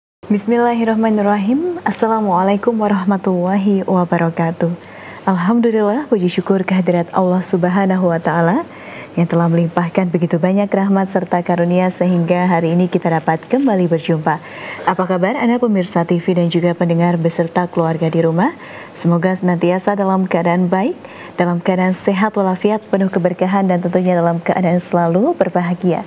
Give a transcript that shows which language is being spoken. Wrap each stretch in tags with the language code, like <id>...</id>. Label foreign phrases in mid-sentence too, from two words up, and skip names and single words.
<ar>بسم الله الرحمن الرحيم. السلام عليكم ورحمة الله وبركاته.</ar> <id>Alhamdulillah, puji syukur kehadirat</id> <ar>الله سبحانه وتعالى</ar> <id>yang telah melimpahkan begitu banyak rahmat serta karunia sehingga hari ini kita dapat kembali berjumpa. Apa kabar Anda pemirsa TV dan juga pendengar beserta keluarga di rumah? Semoga senantiasa dalam keadaan baik, dalam keadaan sehat walafiat, penuh keberkahan dan tentunya dalam keadaan selalu berbahagia.</id>